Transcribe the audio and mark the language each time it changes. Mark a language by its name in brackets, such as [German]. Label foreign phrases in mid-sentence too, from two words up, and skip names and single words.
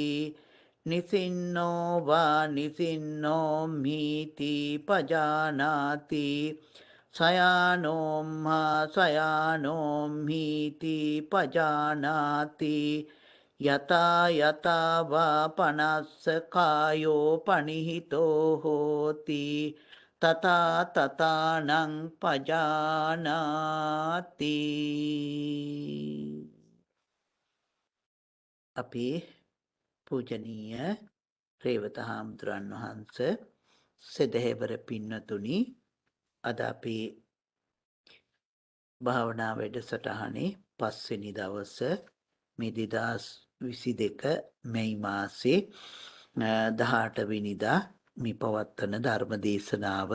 [Pali] නිසින්නෝ වා නිසින්නෝම්හිති පජානාති සයානෝම්හා සයානෝම්හිති පජානාති යතා යතා වා පනස්ස කායෝ පනිහිතෝ හෝති තථා තථානං පජානාති. [Sinhala] අපේ පූජනීය රේවත හාමුදුරන් වහන්ස සදහැවර පින්නතුනි, අද අපේ භාවනා වැඩසටහනේ 5 වෙනි දවස මේ 2022 මැයි මාසේ 18 වෙනිදා මේ පවත්වන ධර්ම දේශනාව.